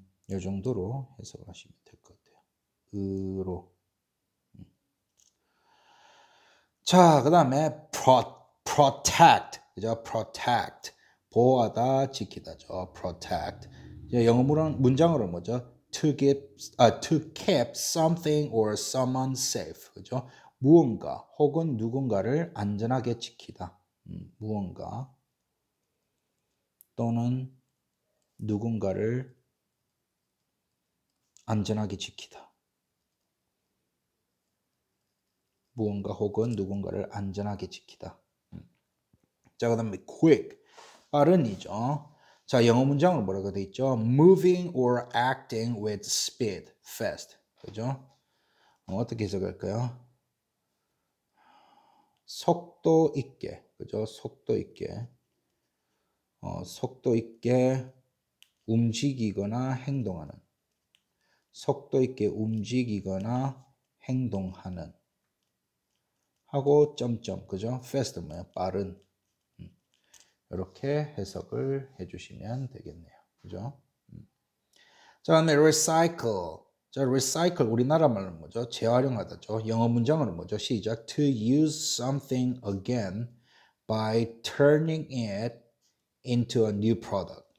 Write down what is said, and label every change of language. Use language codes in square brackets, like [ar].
[ko] 이 정도로 해석을 하시면 될 것 같아요. 으로. 자, 그 다음에 protect, 그죠? protect, 보호하다, 지키다죠. [en] protect. [ko] 이제 영어 문장으로 뭐죠? [en] to keep something or someone safe, [ko] 그죠? 무언가 혹은 누군가를 안전하게 지키다. 무언가 또는 누군가를 안전하게 지키다. 무언가 혹은 누군가를 안전하게 지키다. 자, 그 다음에 quick, 빠른이죠. 자, 영어 문장으로 뭐라고 돼 있죠? [en] moving or acting with speed, fast. [ko] 그죠? 어떻게 해석할까요? 속도 있게, 그죠? 속도 있게, 속도 있게 움직이거나 행동하는, 속도 있게 움직이거나 행동하는, 하고 점점, 그죠? fast 뭐예요? 빠른. 이렇게 해석을 해주시면 되겠네요. 그죠? 자, 다음에 recycle. 자, recycle 우리나라 말로 뭐죠? 재활용하다죠. 영어 문장으로 뭐죠? 시작. [en] To use something again by turning it into a new product.